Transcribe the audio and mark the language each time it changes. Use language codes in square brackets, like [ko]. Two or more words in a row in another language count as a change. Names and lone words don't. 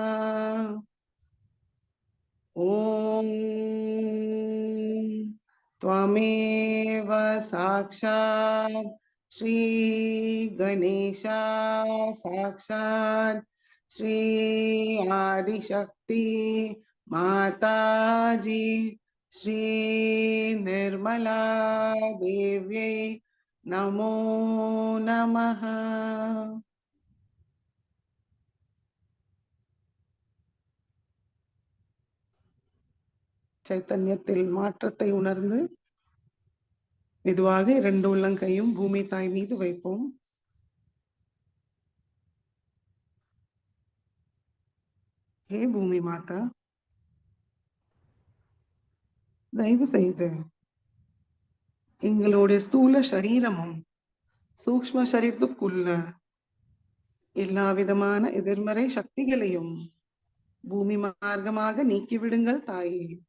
[sa] ॐ त्वमेव साक्षात् श्री गणेशा साक्षात् श्री आदिशक्ति माताजी श्री निर्मला देव्यै नमो नमः। [ta] சைத்தன்யத்தில் மாற்றத்தை உணர்ந்து மெதுவாக 2 உள்ளங்கையும் பூமி தாய் மீது வைப்போம். ஹே பூமி மாதா, தயவு செய்து எங்களுடைய ஸ்தூல சரீரமும் சூக்ஷ்ம சரீரத்துக்குள்ள எல்லா விதமான எதிர்மறை சக்திகளையும் பூமி மார்க்கமாக நீக்கிவிடுங்கள் தாயே.